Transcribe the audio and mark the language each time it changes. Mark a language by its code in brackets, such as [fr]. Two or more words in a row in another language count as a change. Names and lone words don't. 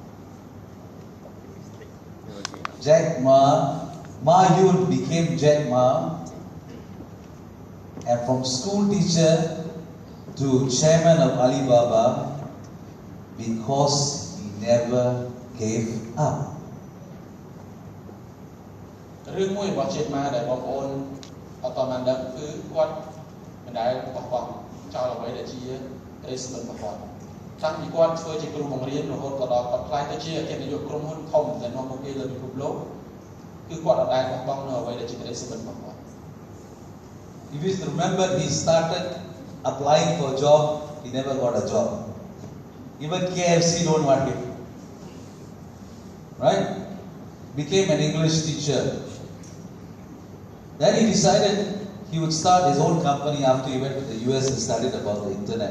[en] Jack Ma Yun became Jack Ma, and from school teacher to chairman of Alibaba because he never gave up. [km] រឿងមួយរបស់ជាតិម៉ាដែលបងប្អូនអត់តបានដឹងគឺគាត់មិនដែលបោះបង់ចោលអ្វីដែលជាក្តីសុបិនរបស់គាត់តាំងពីគាត់ធ្វើជាគ្រូបង្រៀនរហូតដល់គាត់ខ្លាយទៅជាអគ្គនាយកក្រុមហ៊ុនធំដែលនាំមកពីលើពិភពលោកគឺគាត់អត់ដែលបោះបង់នៅអ្វីដែលជាក្តីសុបិនរបស់គាត់ [en] If you remember, he started applying for a job, he never got a job. Even KFC don't want him. Right? Became an English teacher. Then he decided he would start his own company after he went to the US and studied about the internet.